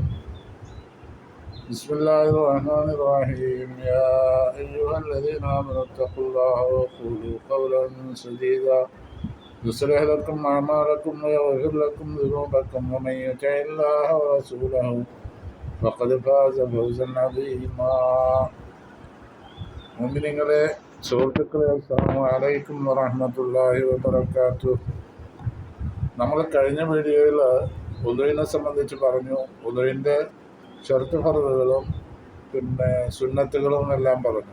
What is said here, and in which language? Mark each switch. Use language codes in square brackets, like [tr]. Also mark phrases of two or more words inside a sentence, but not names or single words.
[ar] بسم الله الرحمن الرحيم. يا أيها الذين آمنوا اتقوا الله وقولوا قولا سديدا يصلح لكم أعمالكم ويغفر لكم ذنوبكم، ومن يطع الله ورسوله فقد فاز فوزا عظيما. [ml] മുഅ്മിനീങ്ങളെ, സുഹൃത്തുക്കളെ, [ar] السلام عليكم ورحمة الله وبركاته. [ml] നമ്മൾ കഴിഞ്ഞ വീഡിയോയിൽ ഉദുവിനെ സംബന്ധിച്ച് പറഞ്ഞു. ഉദുവിൻ്റെ ഷർത്ത് ഫർളുകളും പിന്നെ സുന്നത്തുകളും എല്ലാം പറഞ്ഞു.